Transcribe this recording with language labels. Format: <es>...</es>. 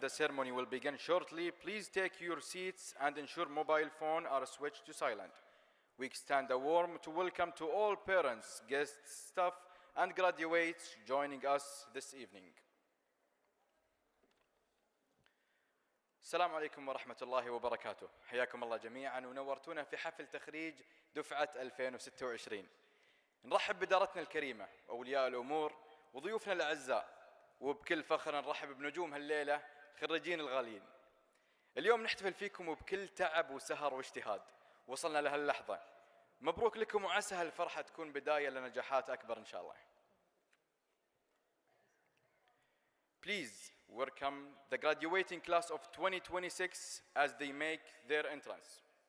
<en>The ceremony will begin shortly. Please take your seats and ensure mobile phones are switched to silent. We extend a warm welcome to all parents, guests, staff, and graduates joining us this evening.</en> <ar>السلام عليكم ورحمة الله وبركاته. حياكم الله جميعا ونورتونا في حفل تخريج دفعة 2026. نرحب بدارتنا الكريمة وأولياء الأمور وضيوفنا الأعزاء، وبكل فخر نرحب بنجوم هالليلة خريجين الغاليين. اليوم نحتفل فيكم وبكل تعب وسهر واجتهاد وصلنا لهاللحظة. مبروك لكم وعسى هالفرحة تكون بداية لنجاحات أكبر إن شاء الله.</ar> <en>Please welcome the graduating class of 2026 as they make their entrance.</en>